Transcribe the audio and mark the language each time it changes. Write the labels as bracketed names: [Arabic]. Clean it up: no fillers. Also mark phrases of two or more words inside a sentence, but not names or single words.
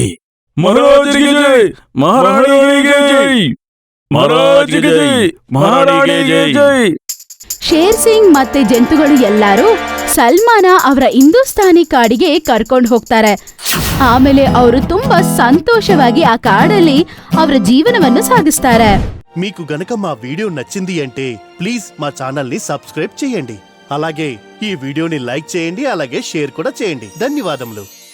[Kannada] ಮಹಾರಾಜರಿಗೆ ಜೈ, ಮಹಾರಾಣಿಗೆ ಜೈ, ಮಹಾರಾಜರಿಗೆ ಜೈ, ಮಹಾರಾಣಿಗೆ ಜೈ. ಶೇರ್ ಸಿಂಗ್ ಮತ್ತೆ ಜಂತುಗಳು ಎಲ್ಲರೂ ಸಲ್ಮಾನ ಅವರ ಹಿಂದೂಸ್ತಾನಿ ಕಾಡಿಗೆ ಕರ್ಕೊಂಡು ಹೋಗ್ತಾರೆ. ಆಮೇಲೆ ಅವರು ತುಂಬಾ సంతోషವಾಗಿ ఆ కాడಲ್ಲಿ ಅವರ జీవనವನ್ನು సాగిస్తారు. [Telugu] మీకు గనక మా వీడియో నచ్చింది అంటే ప్లీజ్ మా ఛానల్ ని సబ్స్క్రైబ్ చేయండి. అలాగే ఈ వీడియోని లైక్ చేయండి, అలాగే షేర్ కూడా చేయండి. ధన్యవాదములు.